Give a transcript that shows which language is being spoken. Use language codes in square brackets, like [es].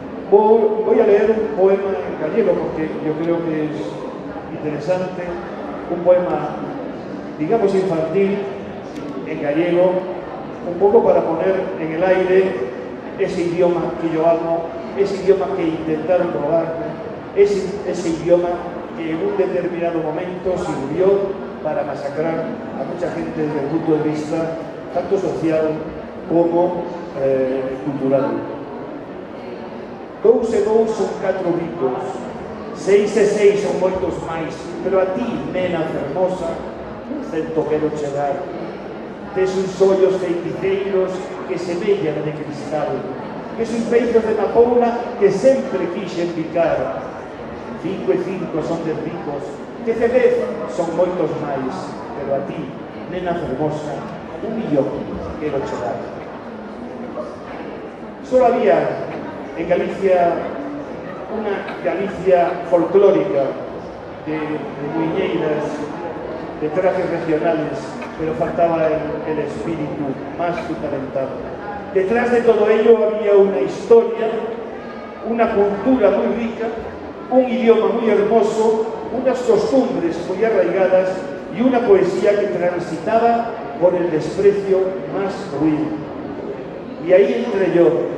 [es] Voy a leer un poema en gallego porque yo creo que es interesante, un poema, digamos, infantil, en gallego, un poco para poner en el aire ese idioma que yo amo, ese idioma que intentaron robarme, ese idioma que en un determinado momento sirvió para masacrar a mucha gente desde el punto de vista tanto social como cultural. [gl] 2 e 2 son 4 bicos, 6 e 6 son moitos máis, pero a ti, nena fermosa, cento quero chegar. Tes uns ollos feiticeiros que semellan de cristal, tes uns beizos de mapoula que sempre quixen picar. 5 e 5 son 10 bicos, 10 e 10 son moitos máis, pero a ti, nena fermosa, 1.000.000 quero chegar. [es] Só había en Galicia una Galicia folclórica de muiñeiras, de trajes regionales, pero faltaba el espíritu más fundamentado. Detrás de todo ello había una historia, una cultura muy rica, un idioma muy hermoso, unas costumbres muy arraigadas y una poesía que transitaba por el desprecio más ruin. Y ahí entré yo.